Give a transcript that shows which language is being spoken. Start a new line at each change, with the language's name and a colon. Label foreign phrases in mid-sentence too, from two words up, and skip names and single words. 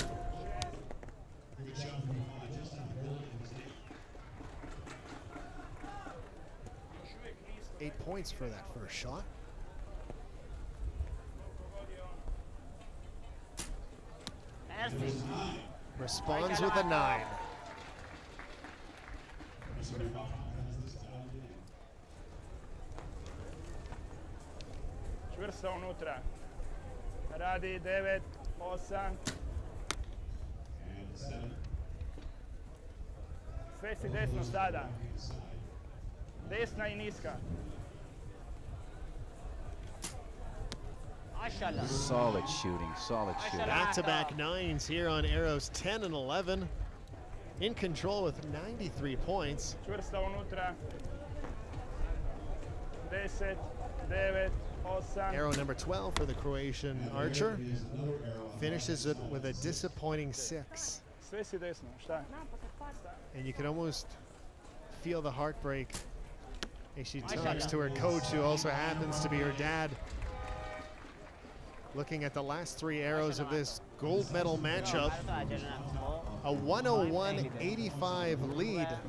English: 8 points for that first shot. Responds with a 9.
Croatian: Čvrsto unutra. Radi 9, 8. Sve si desno sada. Desna I niska.
English: Solid shooting, solid shooting. Back-to-back 9s here on arrows 10 and 11. In control with 93 points.
Croatian: Čvrsto unutra. 10, 9, 8.
English: Arrow number 12 for the Croatian archer. Finishes it with a disappointing 6.
Croatian: Sve si desno, šta je?
English: And you can almost feel the heartbreak as she talks to her coach, who also happens to be her dad. Looking at the last 3 arrows of this gold medal matchup, a 101-85 lead.